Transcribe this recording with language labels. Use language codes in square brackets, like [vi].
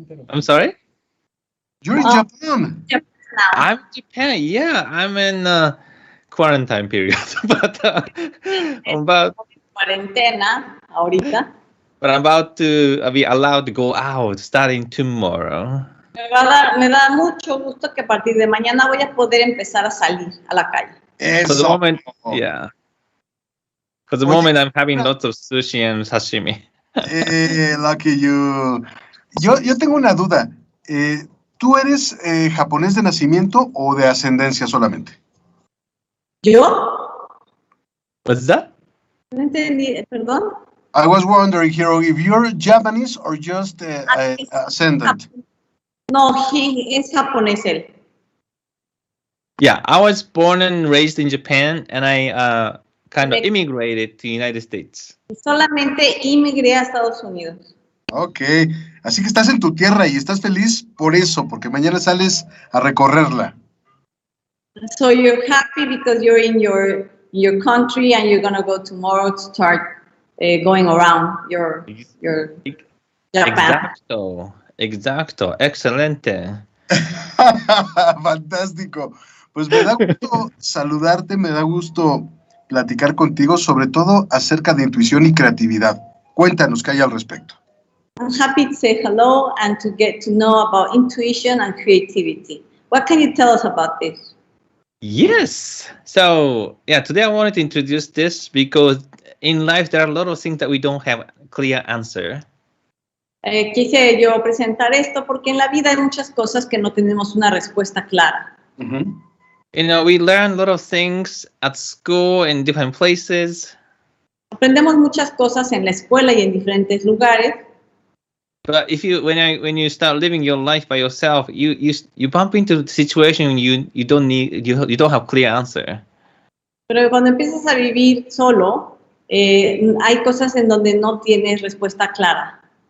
[en] I'm sorry? You're in Japan. I'm in Japan. Yeah, I'm in quarantine period, but [es] Cuarentena ahorita. [en] But I'm about to be allowed to go out starting tomorrow. [es] Me da mucho gusto que a partir de mañana voy a poder empezar a salir a la calle. [en] For the moment, yeah. For the moment, I'm having lots of sushi and sashimi. Lucky you. [es] Yo tengo una duda. ¿Tú eres japonés de nacimiento o de ascendencia solamente? ¿Yo? [en] What's that? [es] No entendí, perdón. [en] I was wondering, Hiro, if you're Japanese or just ascendant. [es] No, es japonés él. [en] Yeah, I was born and raised in Japan, and I kind of immigrated to the United States. [es] Solamente inmigré a Estados Unidos. Ok, así que estás en tu tierra y estás feliz por eso, porque mañana sales a recorrerla. [en] So you're happy because you're in your country and you're gonna go tomorrow to start going around your Japan. [es] Exacto, excelente. Fantástico. Pues me da gusto saludarte, me da gusto platicar contigo, sobre todo acerca de intuición y creatividad. Cuéntanos qué hay al respecto. [en] I'm happy to say hello and to get to know about intuition and creativity. What can you tell us about this? Yes. So, yeah, today I wanted to introduce this because in life there are a lot of things that we don't have a clear answer. [es] Quise yo presentar esto porque en la vida hay muchas cosas que no tenemos una respuesta clara. Uh-huh. [en] You know, we learn a lot of things at school in different places. [es] Aprendemos muchas cosas en la escuela y en diferentes lugares. [en] But if when you start living your life by yourself, you bump into a situation you don't have clear answer. [es] Pero cuando empiezas a vivir solo, hay cosas en donde no tienes respuesta clara.